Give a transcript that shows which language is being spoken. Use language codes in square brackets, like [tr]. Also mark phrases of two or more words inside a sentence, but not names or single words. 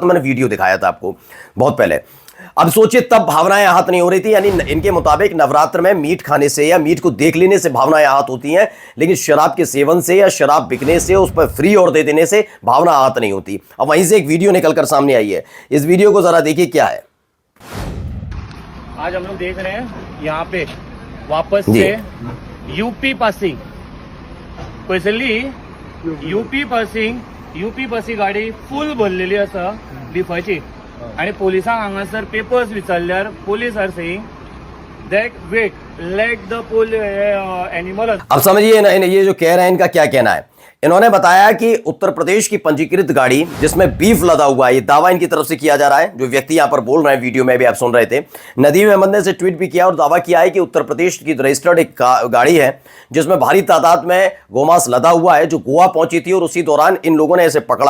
[hi] मैंने वीडियो दिखाया था आपको बहुत पहले। अब सोचिए तब भावनाएं आहत नहीं हो रही थी, यानी इनके मुताबिक नवरात्र में मीट खाने से या मीट को देख लेने से भावनाएं आहत होती हैं, लेकिन शराब के सेवन से या शराब बिकने से, उस पर फ्री और दे देने से भावना आहत नहीं होती। अब वहीं से एक वीडियो निकलकर सामने आई है, इस वीडियो को जरा देखिए क्या है। आज हम लोग देख रहे हैं यहाँ पे वापस से यूपी पासिंग स्पेशली यूपी पासिंग [kok] गाडी फुल भरलेली आसा बिफाची आणि पोलिसांक हांगासर पेपर्स विचारल्यार पोलीस [en] are saying that wait let the poor animal. [hi] अब समझिए ना, ये जो कह रहे हैं इनका क्या कहना है। इन्होंने बताया कि उत्तर प्रदेश की पंजीकृत गाड़ी जिसमें बीफ लदा हुआ है, ये दावा इनकी तरफ से किया जा रहा है। जो व्यक्ति यहां पर बोल रहे हैं, वीडियो में भी आप सुन रहे थे, नदीम अहमद ने से ट्वीट भी किया और दावा किया है कि उत्तर प्रदेश की रजिस्टर्ड एक गाड़ी है जिसमें भारी तादाद में गोमांस लदा हुआ है, जो गोवा पहुंची थी और उसी दौरान इन लोगों ने इसे पकड़ा।